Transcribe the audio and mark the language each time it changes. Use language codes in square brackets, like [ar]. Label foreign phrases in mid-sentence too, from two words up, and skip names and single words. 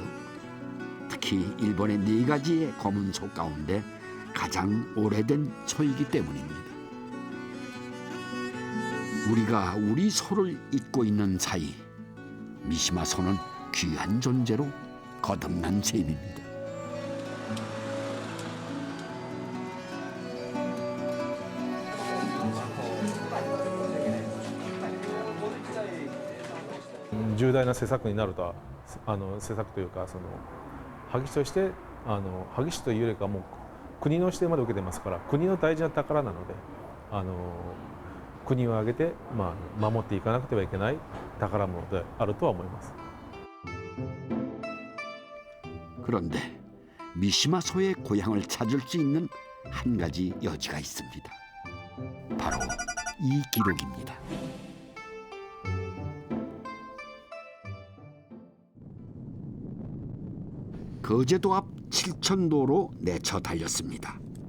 [ko] 특히 일본의 4가지의 검은 소 가운데 가장 오래된 소이기 때문입니다. 우리가 우리 소를 잊고 있는 사이 미시마 소는 귀한 존재로 거듭난 셈입니다. [ja] 重大な施策になるとは施策というか萩市として萩市というよりかもう国の指定まで受けてますから国の大事な宝なので国を挙げて、守っていかなくてはいけない宝物であるとは思います。 [ko] 그런데 미시마 소의 고향을 찾을 수 있는 한 가지 여지가 있습니다. 바로 이 기록입니다. 거제도 앞 칠천도로 내쳐 달렸습니다.